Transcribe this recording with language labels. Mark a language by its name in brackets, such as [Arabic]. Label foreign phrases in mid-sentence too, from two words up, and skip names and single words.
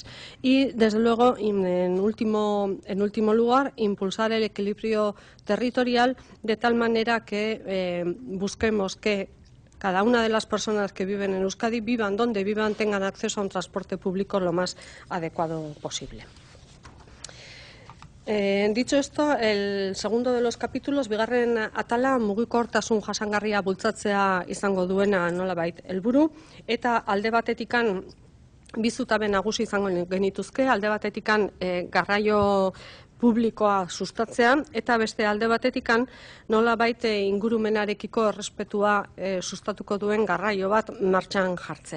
[Spanish] Y, desde luego, en último lugar, impulsar el equilibrio territorial de tal manera que busquemos que cada una de las personas que viven en Euskadi, vivan donde vivan, tengan acceso a un transporte público lo más adecuado posible. Dicho esto, el segundo de los capítulos, [Basque] bigarren atala, mugikortasun jasangarria bultzatzea izango duena nolabait helburu, eta alde batetikan bi zutabe nagusi izango genituzke, alde batetikan garraio publikoa sustatzea, eta beste alde batetikan nolabait ingurumenarekiko errespetua sustatuko duen garraio bat martxan jartzea.